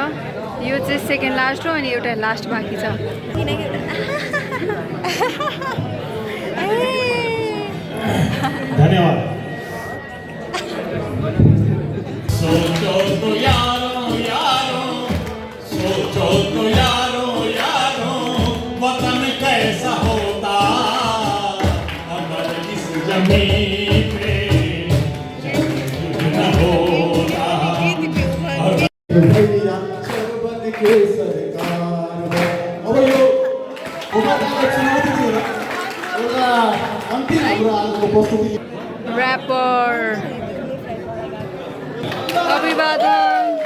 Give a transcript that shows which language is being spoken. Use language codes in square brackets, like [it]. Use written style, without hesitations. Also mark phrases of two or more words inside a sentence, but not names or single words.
[ne] यो चाहिँ [en] second last [ne] हो अनि एउटा लास्ट बाँकी छ। धन्यवाद। [hi] सोचो तो यारो यारो, सोचो तो यारो यारो, वतन कैसा होता अगर इस जमीन पे न होता। [ne] अब यो उपाध्यायलाई चुनौती दिएर एउटा अन्तिम हाम्रो आजको प्रस्तुति ऱ्यापर अभिवादन।